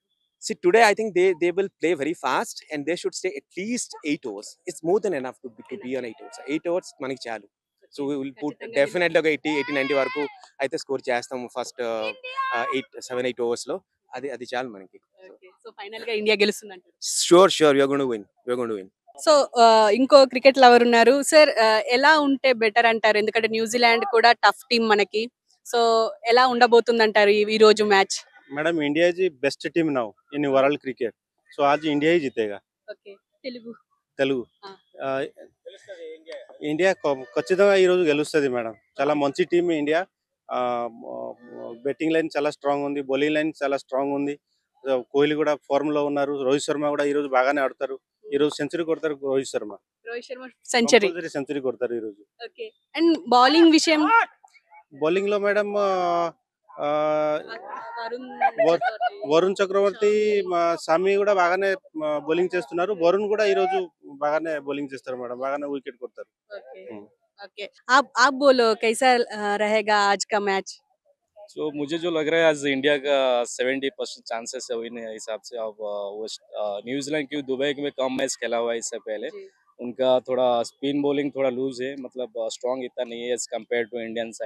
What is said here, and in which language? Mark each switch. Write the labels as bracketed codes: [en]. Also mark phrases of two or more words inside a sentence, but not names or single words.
[en] See, today I think they will play very fast and they should stay at least 8 overs. It's more than enough to be on 8 overs. [te] 8 overs మనకి చాలు. [en] So we will put definitely [te] 80-90 వరకు అయితే స్కోర్ చేస్తాము ఫస్ట్ 7-8 overs లో. అది చాలు మనకి. సో ఫైనల్ గా ఇండియా గెలుస్తుంది అంటారు? [en] Sure we are going to win. [te] సో ఇంకో [en] cricket lover [te] ఉన్నారు సార్, ఎలా ఉంటే బెటర్ అంటారు? ఎందుకంటే న్యూజిలాండ్ కూడా [en] tough team [te] మనకి. సో ఎలా ఉండబోతుంది అంటారు ఈ రోజు మ్యాచ్? [en] madam India is the best team now in world cricket so [hi] आज इंडिया ही जीतेगा [te] ఓకే తెలుగు తెలుగు ఆ. ఆ, ఇండియా ఖచ్చితంగా ఈరోజు గెలుస్తుంది మేడం చాలా మంచి టీం ఇండియా [en] betting line [te] చాలా స్ట్రాంగ్ ఉంది [en] bowling line [te] చాలా స్ట్రాంగ్ ఉంది కోహ్లీ కూడా ఫార్మ్ లో ఉన్నారు రోహిత్ శర్మ కూడా ఈ రోజు బాగానే ఆడతారు ఈ రోజు సెంచరీ కొడతారు రోహిత్ శర్మ రోహిత్ శర్మ సెంచరీ. సెంచరీ కొడతారు ఈ రోజు [en] okay and bowling [te] విషయం బౌలింగ్ లో మేడం వరుణ్ వరుణ్ చక్రవర్తి సామి కూడా బాగానే బౌలింగ్ చేస్తున్నారు వరుణ్ కూడా ఈ రోజు బాగానే బౌలింగ్ చేస్తారు మేడం బాగానే వికెట్ కొడతారు [en] okay okay [hi] आप बोलो कैसा रहेगा आज का मैच. तो मुझे जो लग रहा है आज इंडिया का 70% चांसेस है विन हिसाब से. अब न्यूजीलैंड क्यों दुबई में कम मैच खेला हुआ है इससे पहले. उनका थोड़ा [en] spin bowling [hi] थोड़ा लूज है मतलब स्ट्रांग इतना नहीं है [en] as compare to Indian side.